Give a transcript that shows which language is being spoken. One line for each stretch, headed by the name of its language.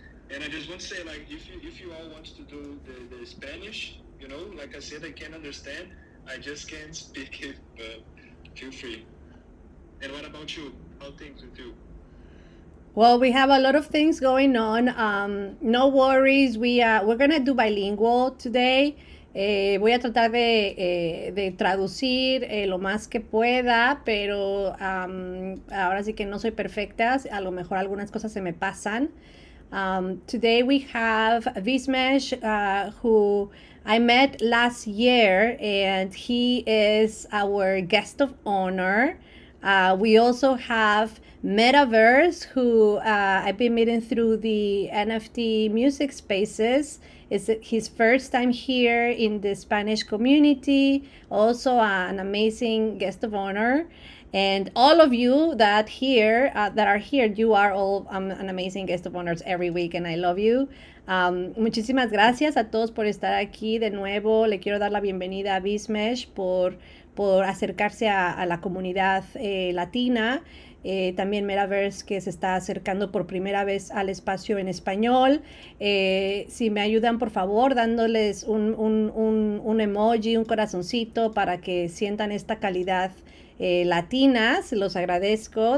English: And I just want to say, like, if you all want to do the Spanish, you know, like I said, I can understand. I just can't speak it, but feel free. And what about you? How things with you? Well, we have a lot of things going on. No worries. We're gonna do bilingual today.
Spanish: Voy a tratar de traducir lo más que pueda, pero ahora sí que no soy perfecta. A lo mejor algunas cosas se me pasan.
English: Today we have VIZMESH, who I met last year, and he is our guest of honor. We also have Metaverse, who I've been meeting through the NFT music spaces. It's his first time here in the Spanish community. Also, an amazing guest of honor. And all of you that are here, you are all an amazing guest of honors every week, and I love you.
Spanish: Muchísimas gracias a todos por estar aquí de nuevo. Le quiero dar la bienvenida a VIZMESH por acercarse a la comunidad latina. También Metaverse, que se está acercando por primera vez al espacio en español. Si me ayudan, por favor, dándoles un emoji, un corazoncito para que sientan esta calidad latina, se los agradezco.